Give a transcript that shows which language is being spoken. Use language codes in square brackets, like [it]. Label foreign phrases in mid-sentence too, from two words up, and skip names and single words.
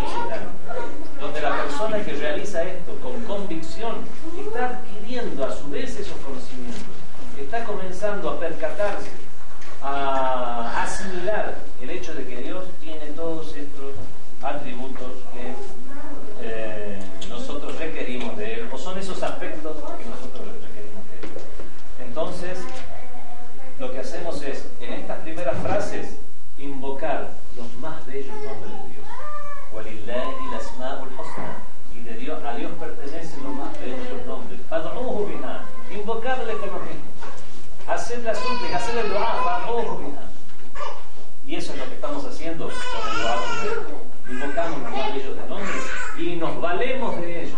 [es] islámico, donde la persona que realiza esto con convicción está adquiriendo a su vez esos conocimientos, está comenzando a percatarse, a asimilar el hecho de que Dios tiene todos estos atributos que nosotros requerimos de Él, o son esos aspectos que nosotros requerimos de Él. Entonces, lo que hacemos es, en estas primeras frases, invocar los más bellos nombres de Dios. [ar] ولله الأسماء الحسنى. [es] Y a Dios pertenecen los más bellos nombres. [ar] فادعوه بها. [es] Invocarle con los mismos. Hacer la súplica, hacer el dua. [ar] فادعوه بها. [es] Y eso es lo que estamos haciendo con el dua. Invocamos los más bellos de nombres y nos valemos de ellos.